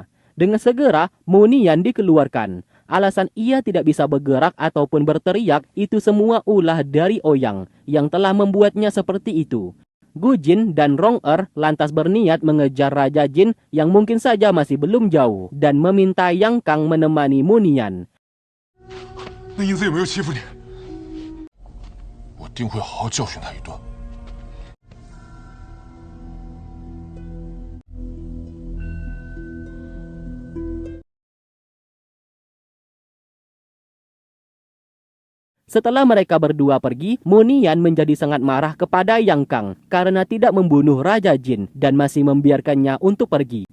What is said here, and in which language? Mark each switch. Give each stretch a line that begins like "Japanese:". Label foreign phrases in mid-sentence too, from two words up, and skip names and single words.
Indonesian: Dengan segera, Munian dikeluarkan. Alasan ia tidak bisa bergerak ataupun berteriak, itu semua ulah dari Ouyang yang telah membuatnya seperti itu. Gu Jin dan Rong lantas berniat mengejar Raja Jin yang mungkin saja masih belum jauh dan meminta Yang Kang menemani Munian.
Chinese: 定会好好教训他一顿。
Indonesian: Setelah mereka berdua pergi, Munian menjadi sangat marah kepada Yang Kang karena tidak membunuh Raja Jin dan masih membiarkannya untuk pergi.